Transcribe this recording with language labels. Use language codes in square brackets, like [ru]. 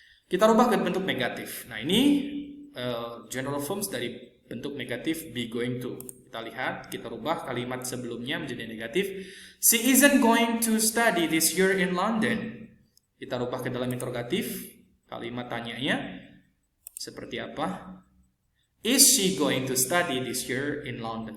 [id] Kita rubah ke bentuk negatif. Nah, ini general forms dari bentuk negatif be going to. Kita lihat, kita rubah kalimat sebelumnya menjadi negatif. [en] She isn't going to study this year in London. [id] Kita rubah ke dalam interrogatif. Kalimat tanyanya seperti apa? [en] Is she going to study this year in London?